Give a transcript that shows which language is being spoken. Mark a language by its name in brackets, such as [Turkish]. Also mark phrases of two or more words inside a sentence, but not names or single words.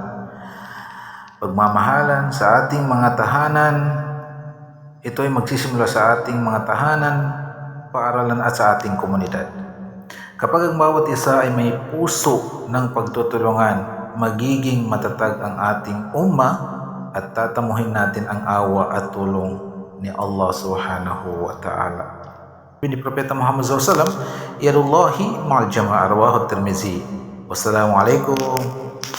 [Filipino] Pagmamahalan sa ating mga tahanan, ito ay magsisimula sa ating mga tahanan, paaralan at sa ating komunidad. Kapag ang bawat isa ay may puso ng pagtutulungan, magiging matatag ang ating umma at tatamuhin natin ang awa at tulong ni Allah [Arabic] سبحانه وتعالى. [Filipino] Ni Propeta [Arabic] Muhammad SAW, يد الله مع الجماعة رواه الترمذي. Wassalamualaikum